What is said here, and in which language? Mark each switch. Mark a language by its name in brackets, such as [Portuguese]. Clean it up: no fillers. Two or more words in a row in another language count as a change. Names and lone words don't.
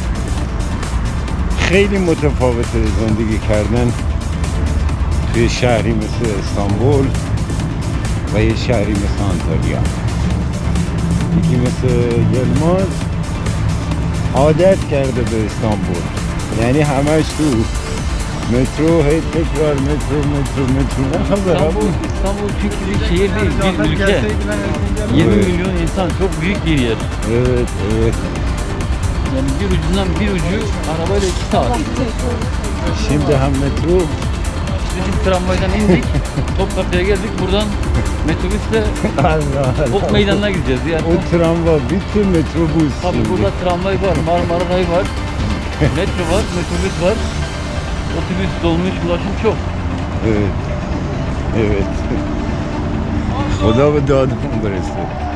[Persian] خیلی متفاوته زندگی کردن توی شهری مثل استانبول و یه شهری مثل آنتالیا. یکی مثل یلماز عادت کرده به استانبول، یعنی همش تو مترو، هی تکرار [Turkish] İstanbul çünkü bir şehir değil, bir ülke. 20 milyon insan, çok büyük bir yer. Evet, evet. Yani bir ucundan bir ucu arabayla 2 saat. Şimdi hem metro, Bizim tramvaydan indik, Topkapı'ya geldik. Buradan metrobüsle Ok Meydanı'na gideceğiz. Yani o tramvay, bütün metrobüs. tabii şimdi. burada tramvay var, Marmara Rayı var, metro var, metrobüs var. Otobüs, dolmuş, ulaşım çok. Evet, evet. [Persian] خدا به دادمون برسه.